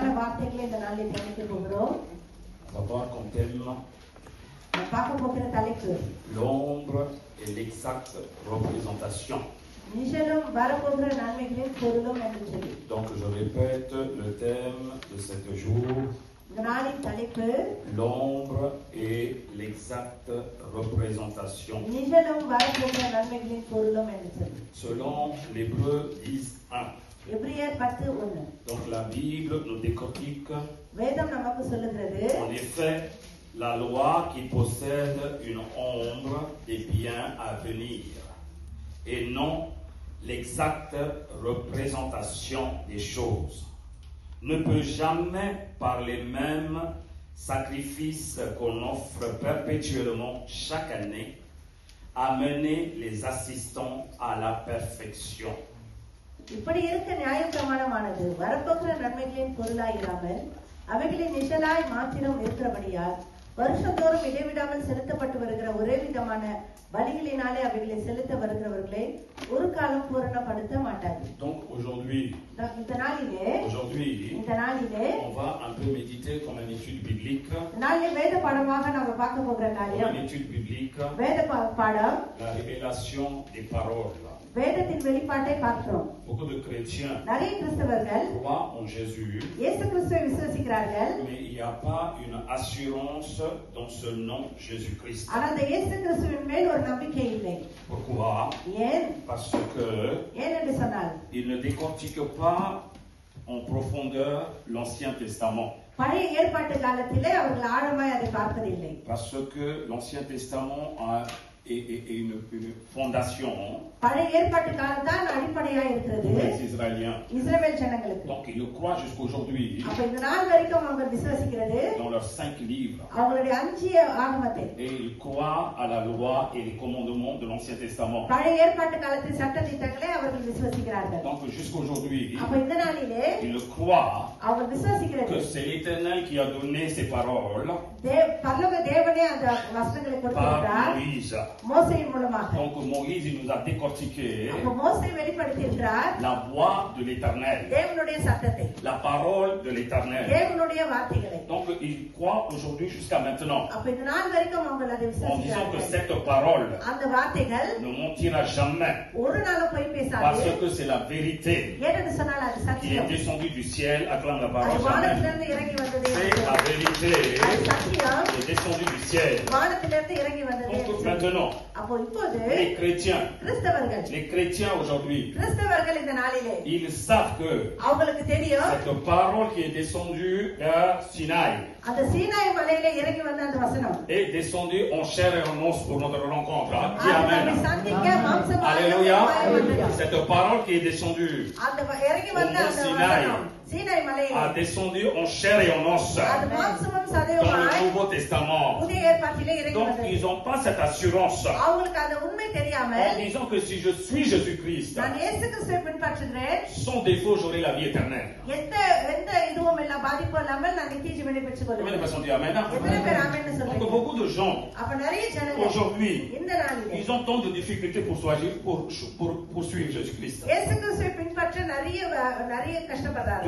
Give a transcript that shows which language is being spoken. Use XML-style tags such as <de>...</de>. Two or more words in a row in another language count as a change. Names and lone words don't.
<ta>வார்த்தைகளை இந்த நாளில் தியானிக்க போகிறோம்.</ta> <fr>On va voir comme thème</fr> <ta>நாம் பார்க்க போகிற தலைப்பு</ta> <fr>l'ombre et l'exacte représentation.</fr> <ta>நிழலும் வரப்போகிற நன்மைகளின் பொருளும் என்று சொல்லி.</ta> <fr>Donc je répète le thème de cet jour,</fr> <ta>இந்த நாளின் தலைப்பு</ta> <fr>l'ombre et l'exacte représentation.</fr> <ta>நிழலும் வரப்போகிற நன்மைகளின் பொருளும் என்று சொல்லி.</ta> <fr>Selon l'Hébreu 10:1.</fr> <ta>எபிரேயர் 10:1.</ta> <fr>Donc la Bible nous décortique</fr> <ta>வேதம் நமக்கு சொல்லுகிறது,</ta> <fr>en effet la loi qui possède une ombre des biens à venir et non l'exacte représentation des choses ne peut jamais par les mêmes sacrifices qu'on offre perpétuellement chaque année amener les assistants à la perfection.</fr> <ta>இப்படி இருக்க நியாயப்பிரமாணமானது வரப்போகிற நன்மைகளின் பொருளாய் இராமல் அவைகளின் நிழலாய் மாத்திரம் இருக்கிறபடியால் வருஷந்தோறும் இடைவிடாமல் செலுத்தப்பட்டு வருகிற ஒரே விதமான பலிகளினாலே அவைகளை செலுத்த வருகிறவர்களை ஒரு காலம் பூரணப்படுத்த மாட்டாது.</ta> <fr>Donc aujourd'hui,</fr> <ta>இந்த நாளிலே</ta> <fr>on va un peu méditer comme une étude biblique.</fr> <ta>நாளிலே வேத பாடமாக நாம பார்க்க போகிற</ta> <fr>Comme</fr> <ta>காரியம்</ta> <fr>une étude biblique,</fr> <ta>வேத பாடம்,</ta> <fr>la révélation des paroles.</fr> <ta>வேதத்தின் வெளிப்பாட்டை பார்க்கிறோம்.</ta> <fr>Beaucoup de chrétiens</fr> <ta>நிறைய கிறிஸ்தவர்கள்</ta> <fr>croient en Jésus,</fr> <ta>இயேசு கிறிஸ்துவை விசுவாசிக்கிறார்கள்.</ta> <fr>mais il n'y a pas une assurance dans ce nom Jésus-Christ.</fr> <ta>ஆனா அந்த இயேசு கிறிஸ்துவின் மேல் ஒரு நம்பிக்கை இல்லை.</ta> <fr>Pourquoi?</fr> <ta>ஏன்?</ta> <fr>Parce que</fr> <ta>ஏன் என்று சொன்னால்</ta> <fr>ils ne décortiquent pas en profondeur l'Ancien Testament.</fr> <ta>பழைய ஏற்பாட்டு காலத்திலே அவர்கள் ஆழமாய் அதை பார்ப்பதில்லை.</ta> <fr>Parce que l'Ancien Testament est une fondation</fr> <ta>பழைய ஏற்பாட்டு காலம் தான் அடிப்படையா இருக்கிறது</ta> <fr>pour les Israéliens.</fr> <ta>இஸ்ரவேல் ஜனங்களுக்கு.</ta> <fr>Donc ils le croient jusqu'aujourd'hui</fr> <ta>அப்ப இந்த நாள் வரைக்கும் அவங்க விசுவாசிக்கிறது</ta> <fr>dans leurs 5 livres.</fr> <ta>அவங்களுடைய 5 ஆகமத்தை.</ta> <fr>Et ils croient à la loi et les commandements de l'Ancien Testament.</fr> <ta>பழைய ஏற்பாட்டு காலத்தின் சட்ட திட்டங்களை அவர்கள் விசுவாசிக்கிறார்கள்.</ta> <fr>Donc jusqu'aujourd'hui,</fr> <ta>அப்ப இந்த நாளிலே</ta> <fr>ils le croient</fr> <ta>அவங்க விசுவாசிக்கிறது</ta> <fr>que c'est l'Éternel qui a donné ces paroles</fr> <ta>பரலோக தேவனே அந்த வசனங்களை</ta> <fr>par</fr> <ta>கொடுத்திருக்கிறார்</ta> <fr>Moïse.</fr> <ta>மோசேயின் மூலமாக.</ta> <fr>Donc Moïse, il nous a décortiqué</fr> <ta>அப்ப மோசே வெளிப்படுத்தி இருக்கிறார்</ta> <fr>la voix de l'Éternel,</fr> <ta>தேவனுடைய சத்தத்தை,</ta> <fr>la parole de l'Éternel.</fr> <ta>தேவனுடைய வார்த்தைகளை.</ta> <fr>Donc ils croient aujourd'hui jusqu'à maintenant</fr> <ta>அப்ப இந்த நாள் வரைக்கும் அவங்க அதை</ta> <fr>en disant que</fr> <ta>விசுவாசிக்கிறார்கள்.</ta> <fr>cette parole</fr> <ta>அந்த வார்த்தைகள்</ta> <fr>ne mentira jamais</fr> <ta>ஒரு நாளும் போய் பேசாது.</ta> <fr>parce que c'est la vérité</fr> <ta>ஏனென்று சொன்னால் அது</ta> <fr>qui est</fr> <ta>சத்தியம்.</ta> <fr>descendue du ciel. Acclame la</fr> <ta>அது</ta> <fr>parole. Amen.</fr> <ta>வானத்திலிருந்து இறங்கி வந்தது.</ta> <fr>C'est la vérité</fr> <ta>அது சத்தியம்</ta> <fr>qui est descendue du ciel.</fr> <ta>வானத்திலிருந்து இறங்கி வந்தது.</ta> <fr>Donc maintenant,</fr> <ta>அப்போ இப்போது</ta> <fr>les chrétiens aujourd'hui,</fr> <ta>கிறிஸ்தவர்கள் இந்த நாளிலே</ta> <fr>ils savent que</fr> <ta>அவங்களுக்கு தெரியும்</ta> <fr>cette parole qui est descendue vers Sinaï</fr> <ta>அந்த சீனாய் மலையில இறங்கி வந்த அந்த வசனம்</ta> <fr>est descendue en chair et en os pour notre rencontre. Dis</fr> <ta>அது</ta> <fr>Amen.</fr> <ta>நம்மை சந்திக்க மாம்சமாக</ta> <fr>Alléluia.</fr> <ta>வந்தது.</ta> <fr>Cette parole qui est descendue</fr> <ta>அந்த இறங்கி வந்த அந்த</ta> <fr>Sinaï</fr> <ta>வசனம் சீனாய் மலையில</ta> <fr>a descendu en chair et en os</fr> <ta>அது மாம்சமும்</ta> <fr>dans le</fr> <ta>சதையுமாய்</ta> <fr>Nouveau Testament.</fr> <ta>புதிய ஏற்பாட்டிலே இறங்கி</ta> <fr>Donc</fr> <ta>வந்தது.</ta> <fr>ils n'ont pas cette assurance</fr> <ta>அவங்களுக்கு அந்த உண்மை</ta> <fr>en</fr> <ta>தெரியாமல்</ta> <fr>disant que si je suis Jésus-Christ,</fr> <ta>நான் இயேசு கிறிஸ்துவை பின்பற்றுகிறேன்,</ta> <fr>sans défaut j'aurai la vie éternelle.</fr> <ta>எந்த இதுவும் இல்ல பாதிப்பும் இல்லாமல் நான் நித்திய ஜீவனை பெற்றுக்</ta> <fr>Combien de</fr> <ta>கொள்வேன்.</ta> <fr>personnes disent Amen?</fr> <ta>எத்தனை பேர் ஆமென்னு</ta> <fr>Donc</fr> <ta>சொல்றீங்க?</ta> <fr>beaucoup de gens</fr> <ta>அப்ப நிறைய ஜனங்கள்</ta> <fr>aujourd'hui,</fr> <ta>இந்த நாளிலே</ta> <fr>ils ont tant de difficultés pour suivre Jésus-Christ.</fr> <ta>இயேசு கிறிஸ்துவை பின்பற்ற நிறைய கஷ்டப்படுறாங்க.</ta>